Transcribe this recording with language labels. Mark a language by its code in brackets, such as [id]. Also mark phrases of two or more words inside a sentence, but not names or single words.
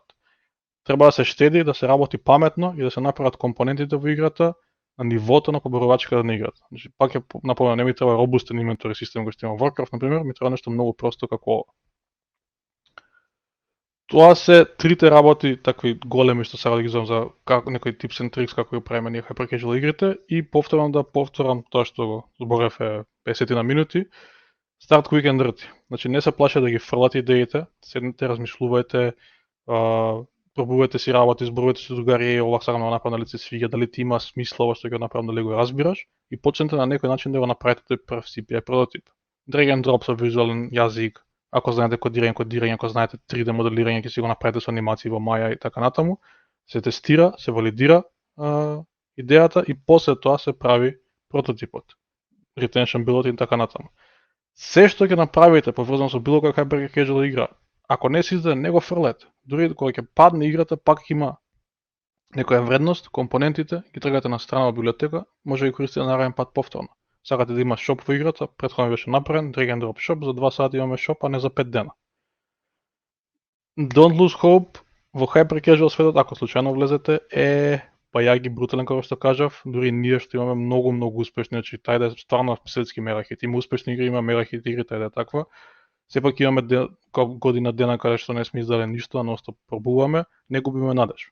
[mk] Треба да се штеди, да се работи паметно и да се направат компонентите во играта на нивото на поборувачката на играта. Значи пак е напомнам, не ми треба робустен инвентори систем кој што има Warcraft например, ми треба нешто многу просто како ова. Тоа се трите работи такви големи што сега да ги зовам за некој [en] tips and tricks [mk] како го правиме ние [en] Hyper Casual [mk] игрите и повторам тоа што го зборев 50 на минути. [en] Start quick and dirty. [mk] Значи не се плаше да ги фрлате идеите, седнете, размислувајте, пробувајте си работи, зборувајте со другари, ова сакам да го направам, дали се свиѓа, дали ти има смисла ова што ќе го направам, дали го разбираш и почнете на некој начин да го направите тој прв CPI прототип. [en] Drag and drop [mk] со визуален јазик, ако знаете кодирање, ако знаете 3D моделирање, ќе си го направите со анимации во Maya и така натаму, се тестира, се валидира идејата и после тоа се прави прототипот. [en] Retention build [mk] и така натаму. Се што ќе направите поврзано со било која [en] Hyper Casual [mk] игра, ако не се издаде, не го фрлете. Дури кога ќе падне играта, пак има некоја вредност, компонентите, ги тргате на страна од библиотека, може да ги користите нареден пат повторно. Сакате да има шоп во играта, претходно беше направен, [en] drag and drop shop, [mk] за 2 сати имаме шоп, а не за 5 дена. [en] Don't lose hope [mk] во [en] Hyper Casual [mk] светот, ако случајно влезете, па ја ги брутален како што кажав, дури ние што имаме многу успешни, значи тајде е стварно светски мегахит. Има успешни игри, има мегахит игри, тајде е таква. Сепак имаме година дена каде што не сме издале ништо, а ностоп пробуваме, не губиме надеж.